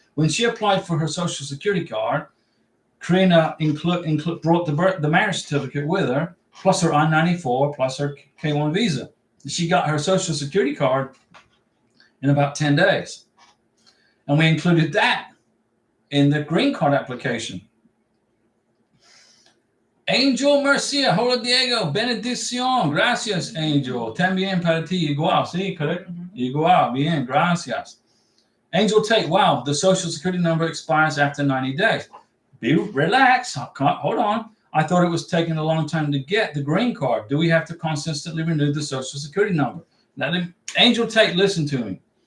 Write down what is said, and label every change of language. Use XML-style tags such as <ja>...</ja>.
<en>When she applied for her Social Security card, Karina brought the marriage certificate with her, plus her I-94, plus her K-1 visa. She got her Social Security card in about 10 days. And we included that in the green card application.</en> <es>Angel Mercia, hola Diego, bendición, gracias Angel, también para ti igual, sí, correcto. Igual, bien, gracias.</es> <en>Angel Tate, wow, the social security number expires after 90 days. Relax, hold on. I thought it was taking a long time to get the green card. Do we have to consistently renew the social security number? Now, Angel Tate, listen to me.</en>